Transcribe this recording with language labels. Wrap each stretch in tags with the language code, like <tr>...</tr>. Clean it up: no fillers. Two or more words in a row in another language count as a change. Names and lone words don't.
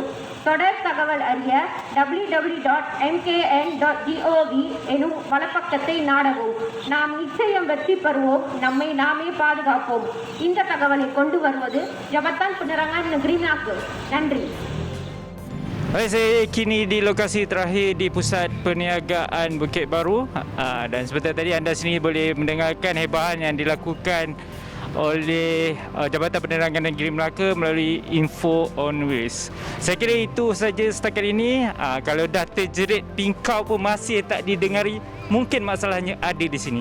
<ta>தொடர் தகவல் அறிய www.mkn.gov எனும் வலப்பக்கத்தை நாடவும். நாம் நிச்சயம் வெற்றி பெறுவோம். நம்மை நாமே பாதுகாப்போம். இந்த தகவலை கொண்டு வருவது ஜபத்தான் பெனரங்கான் நெகிரி. நன்றி.</ta> <ms>Baik, saya kini di lokasi terakhir di Pusat Perniagaan Bukit Baru, dan seperti tadi anda sendiri boleh mendengarkan hebahan yang dilakukan oleh Jabatan Penerangan Negeri Melaka melalui Info on Wheels. Saya kira itu saja setakat ini. Kalau dah terjerit pingkau pun masih tak didengari, mungkin masalahnya ada di sini.</ms>